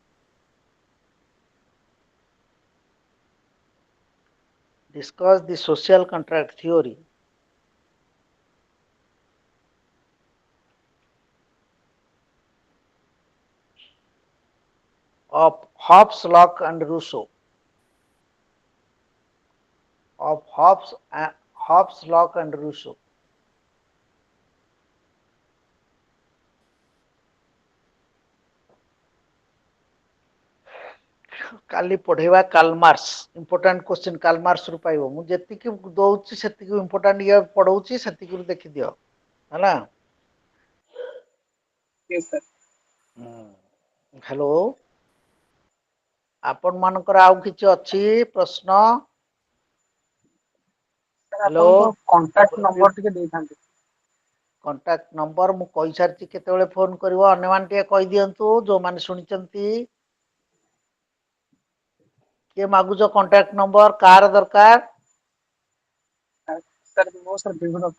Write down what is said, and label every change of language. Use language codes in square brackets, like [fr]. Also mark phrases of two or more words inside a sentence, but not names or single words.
[en] Discuss the social contract theory of Hobbes, Locke, and Rousseau. Of Hobbes, Locke, and Rousseau. [or] କାଲି ପଢେଇବା କାଲମାର୍ସ [en] important question [or] କାଲମାର୍ସ ରୁ ପାଇବ ମୁଁ ଯେତିକି ଦଉଛି ସେତିକି ଇମ୍ପୋର୍ଟାଣ୍ଟ ଇଏ ପଢଉଛି ସେତିକିରୁ ଦେଖିଦିଅ ହେଲା [en] Yes, sir. [or] ହ୍ୟାଲୋ ଆପଣ ମାନଙ୍କର ଆଉ କିଛି ଅଛି ପ୍ରଶ୍ନ [en] Sir, [or] ହ୍ୟାଲୋ ଆପଣଙ୍କ [en] contact number [or] ଟିକେ ଦେଇଥାନ୍ତି। [en] contact number [or] ମୁଁ କହିସାରିଛି କେତେବେଳେ ଫୋନ କରିବ ଅନ୍ୟମାନେ ଟିକେ କହିଦିଅନ୍ତୁ ଯୋଉମାନେ ଶୁଣିଛନ୍ତି କିଏ ମାଗୁଛ [en] contact number [or] କାହାର ଦରକାର Sir, ମୋ sir ବିଭୁଦତ୍ତ।